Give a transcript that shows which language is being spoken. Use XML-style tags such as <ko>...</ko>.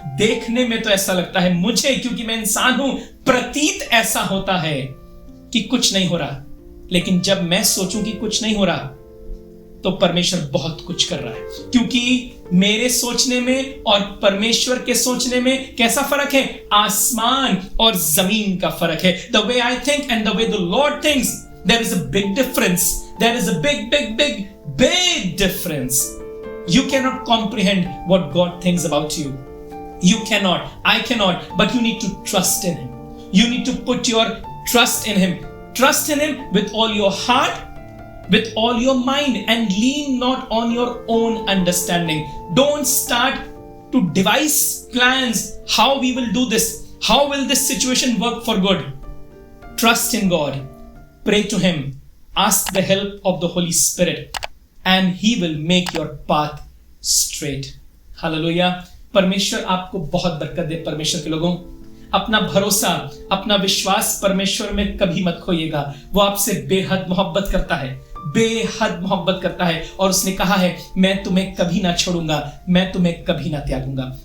<hi>देखने में तो ऐसा लगता है मुझे, क्योंकि मैं इंसान हूं, प्रतीत ऐसा होता है कि कुछ नहीं हो रहा, लेकिन जब मैं सोचूं कि कुछ नहीं हो रहा तो परमेश्वर बहुत कुछ कर रहा है, क्योंकि मेरे सोचने में और परमेश्वर के सोचने में कैसा फर्क है? आसमान और जमीन का फर्क है।</hi> <en>The way I think and the way the Lord thinks, there is a big difference. There is a big difference. You cannot comprehend what God thinks about you. You cannot, I cannot, but you need to trust in Him. You need to put your trust in Him. Trust in Him with all your heart, with all your mind, and lean not on your own understanding. Don't start to devise plans. How we will do this? How will this situation work for good? Trust in God. Pray to Him. Ask the help of the Holy Spirit, and He will make your path straight. Hallelujah.</en> <hi>परमेश्वर आपको बहुत बरकत दे। परमेश्वर के लोगों, अपना भरोसा, अपना विश्वास परमेश्वर में कभी मत खोइएगा। वो आपसे बेहद मोहब्बत करता है, बेहद मोहब्बत करता है, और उसने कहा है मैं तुम्हें कभी ना छोड़ूंगा, मैं तुम्हें कभी ना त्यागूंगा।</hi>